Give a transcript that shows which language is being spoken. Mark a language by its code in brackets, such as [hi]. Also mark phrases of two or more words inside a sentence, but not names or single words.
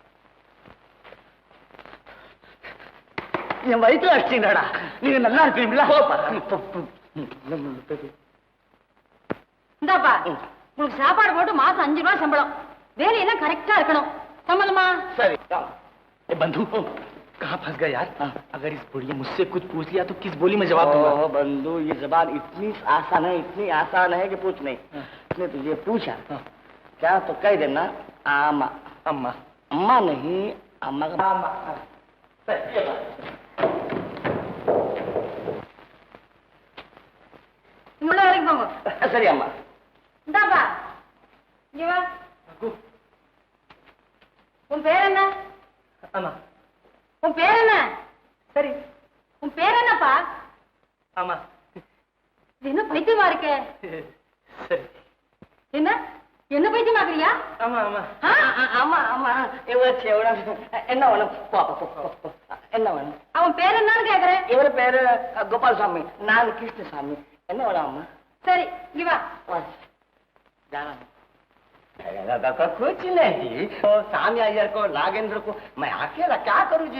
[ta] என் வயிற்றுல அடிச்சீங்கடா, நீங்க நல்லா இருப்பீங்களா? இந்தாப்பா, உங்களுக்கு சாப்பாடு போட்டு மாசம் 5 ரூபாய் சம்பளம். வேலையெல்லாம் கரெக்டா இருக்கணும். சம்மதமா? சரி। [hi] बंधु कहाँ फंस गया यार? अगर इस बुढ़िया मुझसे कुछ पूछ लिया तो किस बोली में जवाब दूंगा? बंधु ये जबान इतनी आसान है, इतनी आसान है कि पूछ नहीं। इसने तुझे पूछा क्या तो कह देना आमा। अम्मा। अम्मा नहीं, अम्मा का आमा। सही बात। सरी अम्मा। [ta] दाबा जीवा உன் பேர் என்ன? [hi] अम्मा। [ta] உன் பேர் என்ன? சரி உன் பேர் என்னப்பா? [hi] अम्मा। [ta] இது என்ன பைத்தியமா இருக்கே? சரி என்ன என்ன பைத்தியமாக்குறியா? [hi] अम्मा अम्मा [ta] அம்மா அம்மா இவர் என்ன வேணும்? என்ன வேணும்? அவன் பேர் என்னன்னு கேக்குறேன். இவர் பேரு गोपाल நான் கிருஷ்ணசாமி. என்ன வேணும் அம்மா? சரி இங்க வா. [hi] जाना कुछ नहीं, तो सामी अय्यर को, नागेंद्र को मैं अकेला क्या करूँ जी?